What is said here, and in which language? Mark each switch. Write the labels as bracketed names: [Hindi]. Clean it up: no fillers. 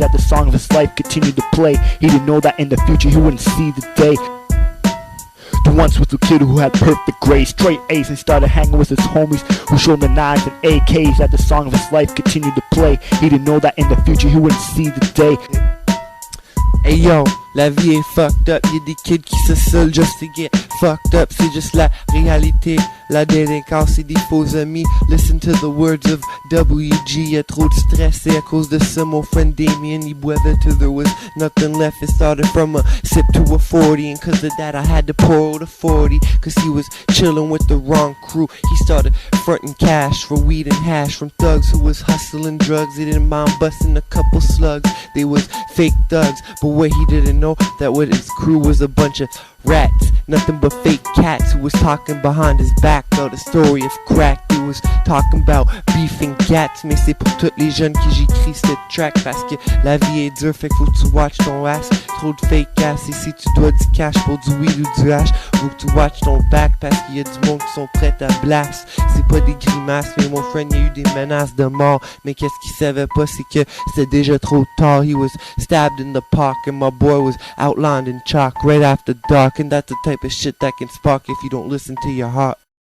[English] As the song of his life continued to play, he didn't know that in the future he wouldn't see the day. There once was a kid who had perfect grades, straight A's, and started hanging with his homies who showed him the knives and AKs. As the song of his life continued to play, he didn't know that in the future he wouldn't see the day. [French] Hey yo, la vie est [English] fucked up, [French] y'a des kids qui se saoulent [English] just to get fucked up, [French] c'est juste la réalité. La délinquance et des faux amis. [English] Listen to the words of WG. [French] Y'a trop de stress et à cause de ça mon friend Damien [English] he boivait till there was nothing left. It started from a sip to a 40, and cause of that I had to pour out a 40, cause he was chillin' with the wrong crew. He started frontin' cash for weed and hash from thugs who was hustlin' drugs. They didn't mind bustin' a couple slugs, they was fake thugs. But what he didn't know, that what his crew was a bunch of rats, nothing but fake cats who was talking behind his back about the story of crack. They was talking about beef and gats, [French] mais c'est pour tous les jeunes que j'écris cette track, parce que la vie est dure, fait que faut que tu watch ton ass. Trop de [English] fake ass, [French] et si tu dois du cash pour du weed ou du hash, faut que tu watch ton back, parce qu'il y a du monde qui sont prêts à blast. C'est pas des grimaces, mais mon friend y a eu des menaces de mort. Mais qu'est-ce qu'il savait pas, c'est que c'était déjà trop tard. [English] He was stabbed in the park, and my boy was outlined in chalk right after dark. And that's the type of shit that can spark if you don't listen to your heart.